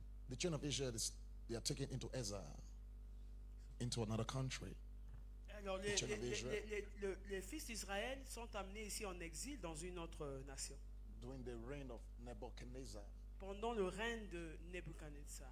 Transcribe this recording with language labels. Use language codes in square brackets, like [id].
[en] The children of Israel they are taken into exile into another country. [fr] Alors, [en] The children of Israel. [fr] les fils d'Israël sont amenés ici en exil dans une autre nation. [en] During the reign of Nebuchadnezzar. [fr] pendant le règne de Nebuchadnezzar,